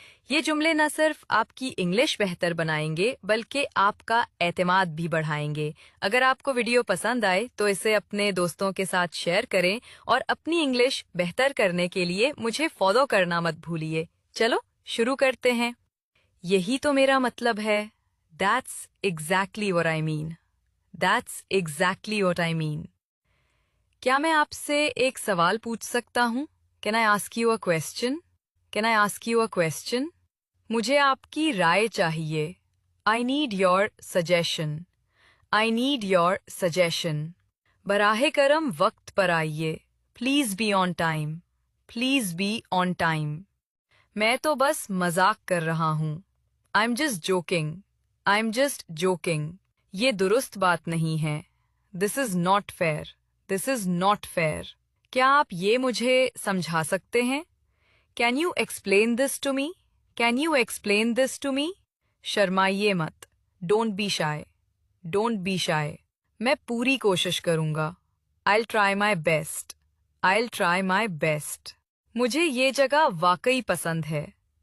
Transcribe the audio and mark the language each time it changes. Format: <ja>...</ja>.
<hi>ये जुमले न सिर्फ आपकी इंग्लिश बेहतर बनाएंगे बल्कि आपका एतमाद भी बढ़ाएंगे। अगर आपको वीडियो पसंद आए तो इसे अपने दोस्तों के साथ शेयर करें और अपनी इंग्लिश बेहतर करने के लिए मुझे फॉलो करना मत भूलिए। चलो शुरू करते हैं। यही तो मेरा मतलब है।</hi> <en>That's exactly what I mean. That's exactly what I mean.</en> <hi>क्या मैं आपसे एक सवाल पूछ सकता हूँ?</hi> <en>Can I ask you a question? Can I ask you a question?</en> <hi>मुझे आपकी राय चाहिए.</hi> <en>I need your suggestion. I need your suggestion.</en> <hi>बराहे करम वक्त पर आइए.</hi> <en>Please be on time. Please be on time.</en> <hi>मैं तो बस मजाक कर रहा हूँ.</hi> <en>I'm just joking. I'm just joking.</en> <hi>ये दुरुस्त बात नहीं है.</hi> <en>This is not fair. This is not fair.</en> <hi>क्या आप ये मुझे समझा सकते हैं?</hi> <en>Can you explain this to me? Can you explain this to me?</en> <hi>शर्माइए मत.</hi> <en>Don't be shy. Don't be shy.</en> <hi>मैं पूरी कोशिश करूँगा.</hi> <en>I'll try my best. I'll try my best.</en> <hi>मुझे ये जगह वाकई पसंद है.</hi>